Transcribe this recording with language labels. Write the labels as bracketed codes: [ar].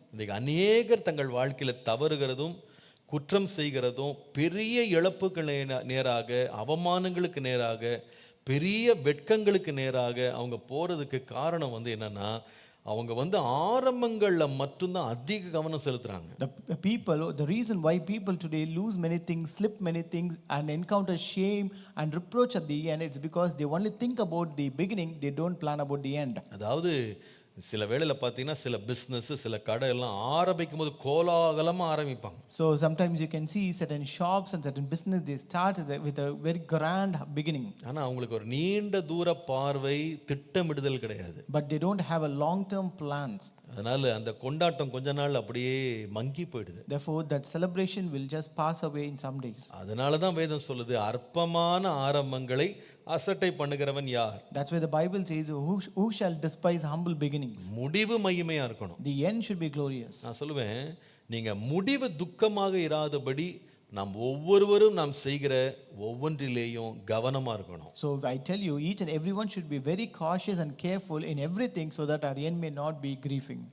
[ta] இன்னைக்கு அநேகர் தங்கள் வாழ்க்கையில் தவறுகிறதும் குற்றம் செய்கிறதும் பெரிய இழப்புக்கு நேராக, அவமானங்களுக்கு நேராக, பெரிய வெட்கங்களுக்கு நேராக அவங்க போறதுக்கு காரணம் வந்து என்னன்னா, அவங்க வந்து ஆரம்பங்களில் மட்டும்தான் அதிக கவனம் செலுத்துறாங்க. [en] The reason why people today lose many things, slip many things and encounter shame and reproach at the end, it's because they only think about the beginning, they don't plan about the end. [ta] அதாவது சில வேளையில் பார்த்தீங்கன்னா சில business, சில கடை எல்லாம் ஆரம்பிக்கும் போது கோலாகலமாக ஆரம்பிப்பாங்க. [en] So sometimes you can see certain shops and certain business, they start with a very grand beginning. [ta] ஆனால் அவங்களுக்கு ஒரு நீண்ட தூர பார்வை, திட்டமிடுதல் கிடையாது. [en] But they don't have a long term plans. [ta] அதனால அந்த கொண்டாட்டம் கொஞ்ச நாள் அப்படியே மங்கி போயிடுது. [en] Therefore that celebration will just pass away in some days. [ta] அதனால தான் வேதம் சொல்லுது, அற்பமான ஆரம்பங்களை அசட்டை பண்ணுகிறவன் யார். [en] That's why the Bible says, who shall despise humble beginnings. [ta] முடிவு மகிமையா இருக்கணும். [en] The end should be glorious. [ta] நான் சொல்லுவேன், நீங்க முடிவு துக்கமாக இராதபடி நாம் ஒவ்வொருவரும் நாம் செய்கிற ஒவ்வொன்றிலேயும் கவனமா இருக்கணும். [en] So I tell you, each and everyone should be very cautious and careful in everything, so that our end may not be grieving.